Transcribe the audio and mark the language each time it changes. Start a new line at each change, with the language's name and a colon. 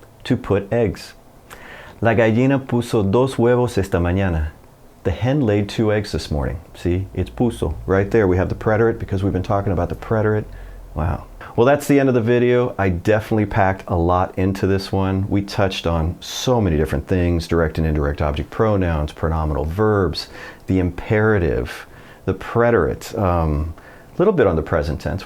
English: To put eggs.
Spanish: La gallina puso 2 huevos esta mañana.
English: The hen laid 2 eggs this morning. See, it's puso. Right there we have the preterit because we've been talking about the preterit. Wow. Well, that's the end of the video. I definitely packed a lot into this one. We touched on so many different things, direct and indirect object pronouns, pronominal verbs, the imperative, the preterit, a little bit on the present tense.